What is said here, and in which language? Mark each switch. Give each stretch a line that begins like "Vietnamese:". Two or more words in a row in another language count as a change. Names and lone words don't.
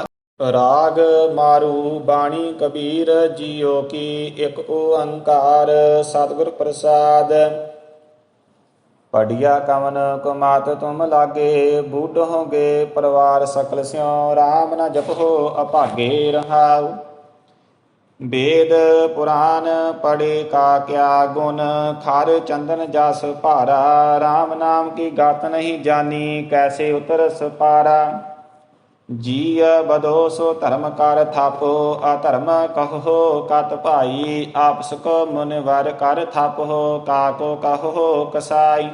Punjabi: ਰਾਗ ਮਾਰੂ ਬਾਣੀ ਕਬੀਰ ਜੀਓ ਕੀ, ਇਕ ਓੰਕਾਰ ਸਤਿਗੁਰ ਪ੍ਰਸਾਦ।
Hindi: ਪੜਿਆ ਕਵਨ ਕੁਮਾਤ ਤੁਮ ਲਾਗੇ, ਬੂਢ ਹੋਗੇ ਪਰਿਵਾਰ ਸਕਲ ਸਿਉ, ਰਾਮ ਨ ਜਪੋ ਅਭਾਗੇ ਰਹਾਉ। वेद पुराण पढ़े का क्या गुण, खार चंदन जस भारा, राम नाम की गात नहीं जानी, कैसे उतरस पारा। जीय बदो सो धर्म कर थापो, अधर्म कहो कत भाई, आपस को मुनिवर कर थापो, काको कहो कसाई।